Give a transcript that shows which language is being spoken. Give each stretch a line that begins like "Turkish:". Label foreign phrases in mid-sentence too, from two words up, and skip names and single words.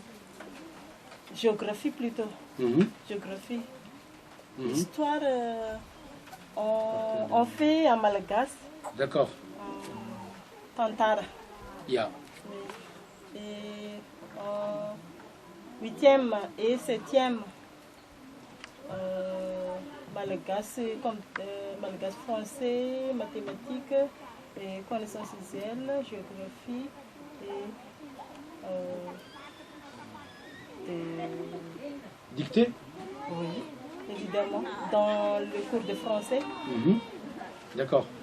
French: Géographie plutôt. Géographie. Histoire, on fait en malagasy. D'accord.
Malagasy: Tantara.
English: Yeah.
French: Et 8e et 7e, malagasy, malagasy français, mathématiques, et connaissances visuelles, géographie et Dictée? oui, évidemment, dans le cours de français. D'accord.